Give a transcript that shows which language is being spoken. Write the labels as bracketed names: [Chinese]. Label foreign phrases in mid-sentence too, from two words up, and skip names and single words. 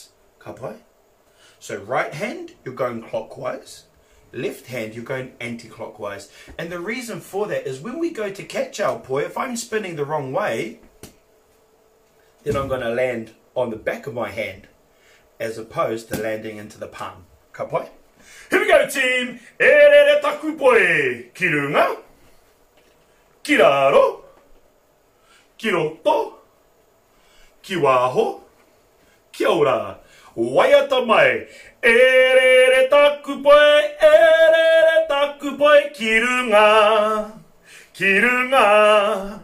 [English] So right hand, you're going clockwise. left hand, you're going anti-clockwise. And the reason for that is when we go to catch our poi, if I'm spinning the wrong way, then I'm going to land on the back of my hand, as opposed to landing into the palm. [Māori] Ka pai? [English] Here we go, team! [Māori] E rere taku poi! Ki runga, ki raro, ki roto, ki waho, ki ora. Waiata mai. E rere taku poi, ki runga, ki runga.